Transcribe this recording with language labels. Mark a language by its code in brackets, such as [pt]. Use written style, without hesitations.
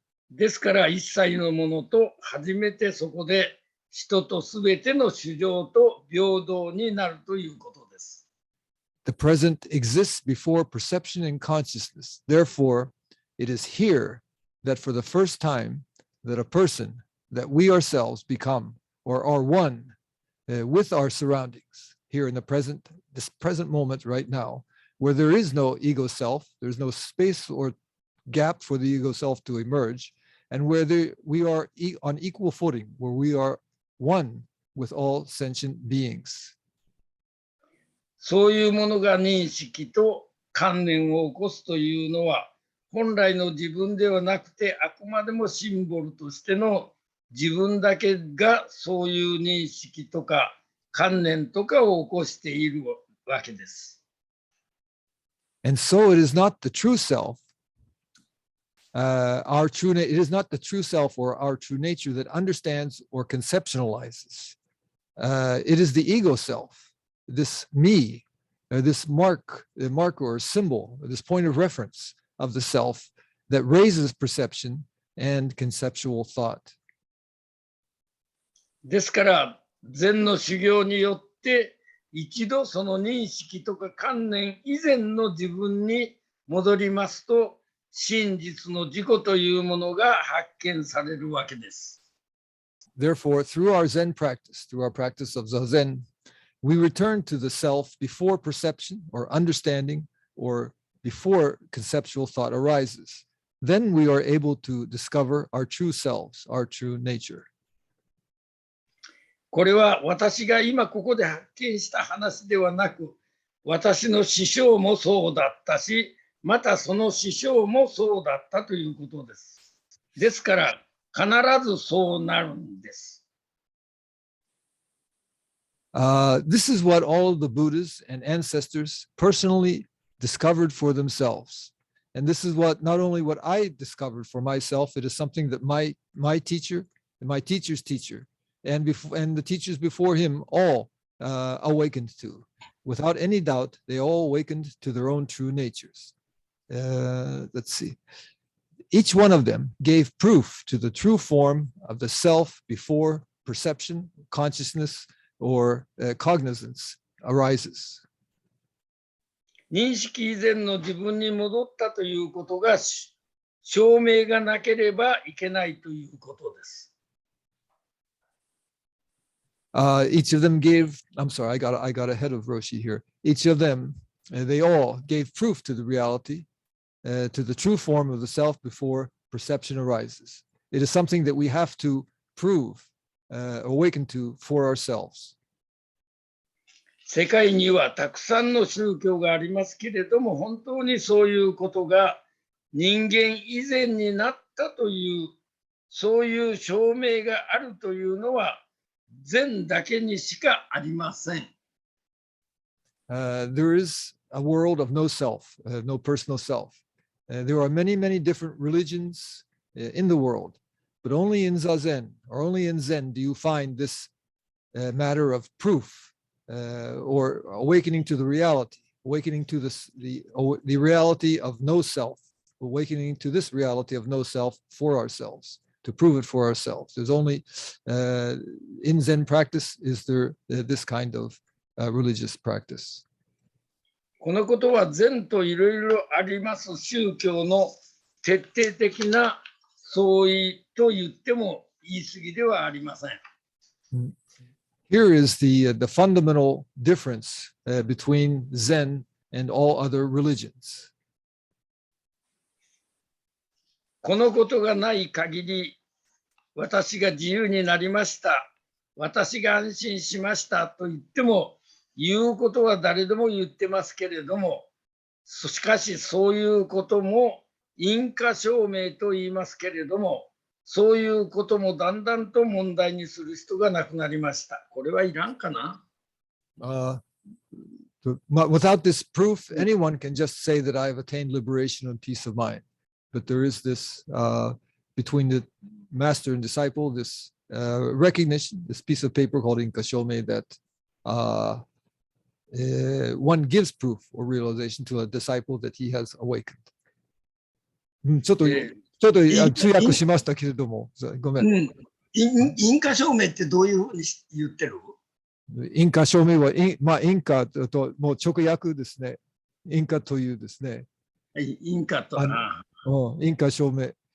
[ja] ですから一切のものと初めてそこで人とすべての衆生と平等になるということです。 [en] The present exists before perception and consciousness. Therefore, it is here that for the first time that a person, that we ourselves become or are one with our surroundings here in the present, this present moment right now, where there is no ego self, there's no space or gap for the ego self to emerge, and where we are on equal footing, where we are one with all sentient beings. [ja] そういうものが認識と観念を起こすというのは、本来の自分ではなくて、あくまでもシンボルとしての自分だけがそういう認識とか観念とかを起こしているわけです。 [en] And so it is not the true self, it is not the true self or our true nature that understands or conceptualizes. It is the ego self, this me, this marker or symbol, this point of reference of the self that raises perception and conceptual thought. [ja] ですから禅の修行によって一度その認識とか観念以前の自分に戻りますと、真実の自己というものが発見されるわけです。 [en] Therefore, through our Zen practice, through our practice of Zazen, we return to the self before perception or understanding or before conceptual thought arises. Then we are able to discover our true selves, our true nature. [ja] これは私が今ここで発見した話ではなく、私の師匠もそうだったし、またその師匠もそうだったということです。ですから必ずそうなるんです。 [en] This is what all of the Buddhas and ancestors personally discovered for themselves. And this is what not only what I discovered for myself, it is something that my teacher and my teacher's teacher and the teachers before him all awakened to. Without any doubt, they all awakened to their own true natures. Let's see. Each one of them gave proof to the true form of the self before perception, consciousness, or cognizance arises. [ja] 認識以前の自分に戻ったということが証明がなければいけないということです。 [en] Each of them gave, I'm sorry, I got ahead of Roshi here. Each of them, they all gave proof to the reality, to the true form of the self before perception arises. It is something that we have to prove, awaken to for ourselves. [ja] 世界にはたくさんの宗教がありますけれども、本当にそういうことが人間以前になったという、そういう証明があるというのは、禅だけにしかありません。 [en] There is a world of no self, no personal self. There are many, many different religions in the world, but only in Zazen or only in Zen do you find this matter of proof or awakening to the reality, awakening to the reality of no self, awakening to this reality of no self for ourselves, to prove it for ourselves. There's only in Zen practice is there this kind of religious practice. [ja] このことは禅といろいろあります宗教の徹底的な相違と言っても言い過ぎではありません。 [en] Here is the fundamental difference between Zen and all other religions. [ja] このことがない限り、私が自由になりました、私が安心しましたと言っても、言うことは誰でも言ってますけれども、しかしそういうことも因果証明と言いますけれども、そういうこともだんだんと問題にする人が亡くなりました。これはいらんかな [en] ？Without this proof, anyone can just say that I've attained liberation and peace of mind. But there is this between the master and disciple, this recognition, this piece of paper called Inkashome that one gives proof or realization to a disciple that he has awakened. [ja] ちょっと、えちょっとイン通訳しましたけれども、ごめん。印花証明ってどういうふうに言ってる？インカ証明は、まあ、インカともう直訳ですね。インカというですね。印花と。インカ証明。